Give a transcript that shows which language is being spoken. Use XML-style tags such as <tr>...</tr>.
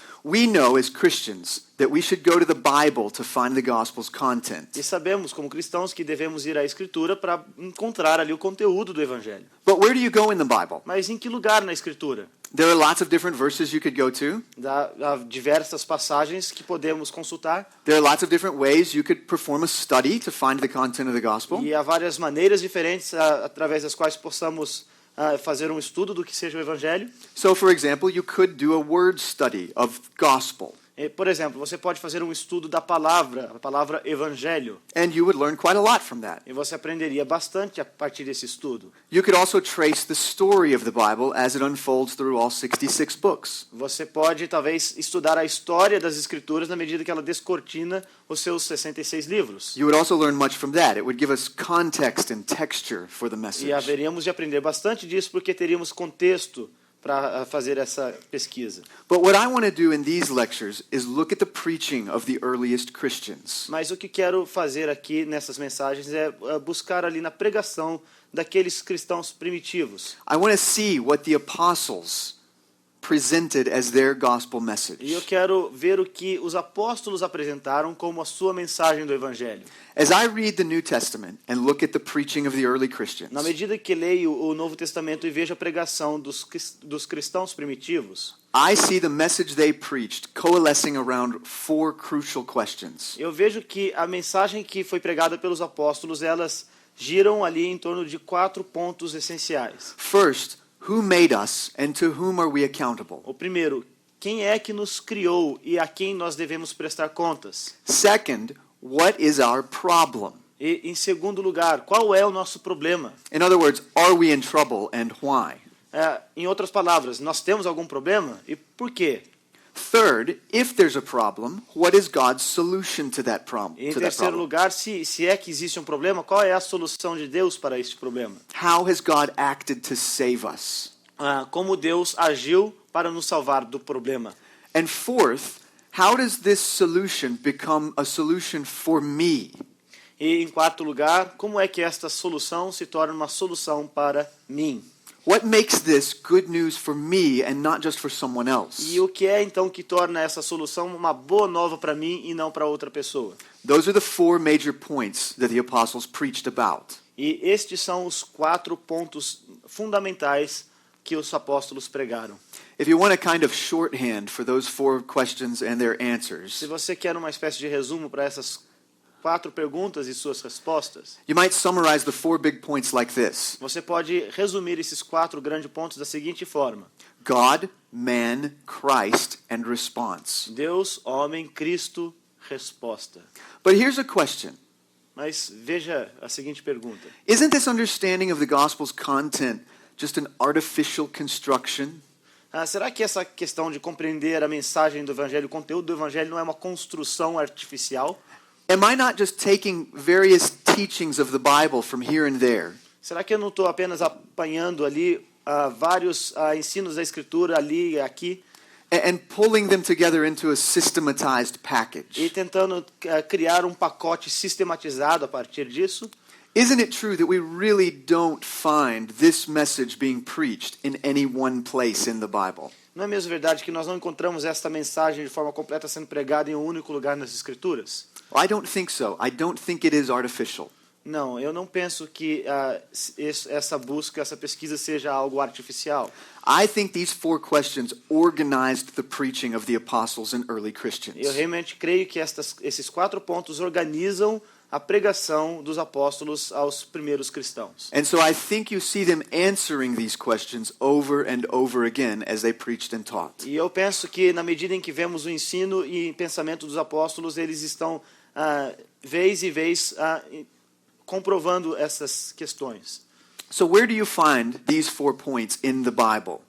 <en>We know as Christians that we should go to the Bible to find the gospel's content.</en> <pt>E sabemos, como cristãos, que devemos ir à Escritura para encontrar ali o conteúdo do Evangelho.</pt> <en>But where do you go in the Bible?</en> <pt>Mas em que lugar na Escritura?</pt> <en>There are lots of different verses you could go to.</en> <pt>Há diversas passagens que podemos consultar.</pt> <en>There are lots of different ways you could perform a study to find the content of the gospel.</en> <pt>E há várias maneiras diferentes através das quais possamos fazer um estudo do que seja o Evangelho.</pt> <en>So, for example, you could do a word study of gospel.</en> <pt>Por exemplo, você pode fazer um estudo da palavra, a palavra Evangelho.</pt> <en>And you would learn quite a lot from that.</en> <pt>E você aprenderia bastante a partir desse estudo.</pt> <en>You could also trace the story of the Bible as it unfolds through all 66 books.</en> <pt>Você pode, talvez, estudar a história das Escrituras na medida que ela descortina os seus 66 livros.</pt> <en>You would also learn much from that. It would give us context and texture for the message.</en> <pt>E haveríamos de aprender bastante disso porque teríamos contexto para fazer essa pesquisa.</pt> <en>But what I want to do in these lectures is look at the preaching of the earliest Christians.</en> <pt>Mas o que quero fazer aqui nessas mensagens é buscar ali na pregação daqueles cristãos primitivos.</pt> <en>I want to see what the apostles presented as their gospel</en> <pt>E eu</pt> <en>message.</en> <pt>quero ver o que os apóstolos apresentaram como a sua mensagem do evangelho.</pt> <en>As I read the New Testament and look at the preaching of the early Christians,</en> <pt>Na medida que leio o Novo Testamento e vejo a pregação dos cristãos primitivos,</pt> <en>I see the message they preached coalescing around four crucial questions.</en> <pt>eu vejo que a mensagem que foi pregada pelos apóstolos, elas giram ali em torno de 4 pontos essenciais.</pt> <en>First, who made us and to whom are we accountable?</en> <pt>O primeiro, quem é que nos criou e a quem nós devemos prestar contas?</pt> <en>Second, what is our problem?</en> <pt>E, em segundo lugar, qual é o nosso problema?</pt> <en>In other words, are we in trouble and why?</en> <pt>Em outras palavras, nós temos algum problema e por quê?</pt> <en>Third, if there's a problem, what is God's solution to that problem?</en> <pt>E, em terceiro lugar, se é que existe um problema, qual é a solução de Deus para este problema?</pt> <en>How has God acted to save us?</en> <pt>Como Deus agiu para nos salvar do problema?</pt> <en>And fourth, how does this solution become a solution for me?</en> <pt>E, em quarto lugar, como é que esta solução se torna uma solução para mim?</pt> <en>What makes this good news for me and not just for someone else?</en> <pt>E o que é então que torna essa solução uma boa nova para mim e não para outra pessoa?</pt> <en>Those are the four major points that the apostles preached about.</en> <pt>E estes são os 4 pontos fundamentais que os apóstolos pregaram.</pt> <en>If you want a kind of shorthand for those four questions and their answers,</en> <pt>Se você quer uma espécie de resumo para essas 4 perguntas e suas respostas,</pt> <en>you might summarize the four big points like this:</en> <pt>você pode resumir esses 4 grandes pontos da seguinte forma:</pt> <en>God, man, Christ, and response.</en> <pt>Deus, homem, Cristo, resposta.</pt> <en>But here's a question.</en> <pt>Mas veja a seguinte pergunta:</pt> <en>Isn't this understanding of the gospel's content just an artificial construction?</en> <pt>será que essa questão de compreender a mensagem do evangelho, o conteúdo do evangelho, não é uma construção artificial?</pt> <en>Am I not just taking various teachings of the Bible from here and there</en> <pt>Será que eu não estou apenas apanhando ali vários ensinos da Escritura ali e aqui</pt> <en>and pulling them together into a systematized</en> <pt>e</pt> <en>package?</en> <pt>tentando criar um pacote sistematizado a partir disso?</pt> <en>Isn't it true that we really don't find this message being preached in any one place in the Bible?</en> <pt>Não é mesmo verdade que nós não encontramos essa mensagem de forma completa sendo pregada em um único lugar nas Escrituras?</pt> <en>I don't think so. I don't think it is artificial.</en> <pt>Não, eu não penso que essa busca, essa pesquisa seja algo artificial.</pt> <en>I think these four questions organized the preaching of the apostles and early Christians.</en> <pt>Eu realmente creio que esses 4 pontos organizam a pregação dos apóstolos aos primeiros cristãos.</pt> <en>And so I think you see them answering these questions over and over again as they preached and taught.</en> <pt>E eu penso que na medida em que vemos o ensino e pensamento dos apóstolos, eles estão vez e vez comprovando essas questões.</pt> <en>So where do you find these 4 points in the Bible?</en>